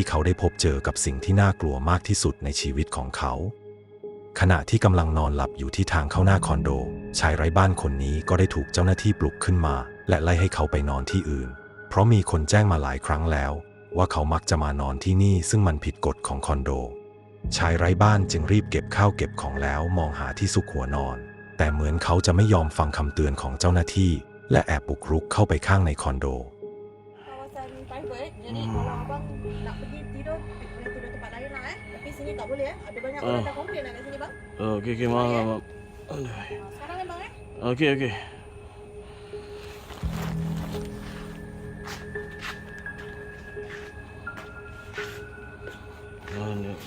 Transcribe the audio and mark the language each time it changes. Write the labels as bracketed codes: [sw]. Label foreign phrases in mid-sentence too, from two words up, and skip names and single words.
[th] เขาได้พบเจอกับสิ่งที่น่ากลัวมากที่สุดในชีวิตของเขาขณะที่กำลังนอนหลับอยู่ที่ทางเข้าหน้าคอนโดชายไร้บ้านคนนี้ก็ได้ถูกเจ้าหน้าที่ปลุกขึ้นมาและไล่ให้เขาไปนอนที่อื่นเพราะมีคนแจ้งมาหลายครั้งแล้วว่าเขามักจะมานอนที่นี่ซึ่งมันผิดกฎของคอนโดชายไร้บ้านจึงรีบเก็บข้าวเก็บของแล้วมองหาที่ซุกหัวนอนแต่เหมือนเขาจะไม่ยอมฟังคำเตือนของเจ้าหน้าที่และแอบบุกรุกเข้าไปข้างในคอนโด [ms] Kawasan private, jadi kalau abang nak pergi tidur tempat lain lah Tapi sini tak boleh Ada banyak orang dah komplain kat sini bang. Okey, maaf. Sekarang kan bang Okey. Mana?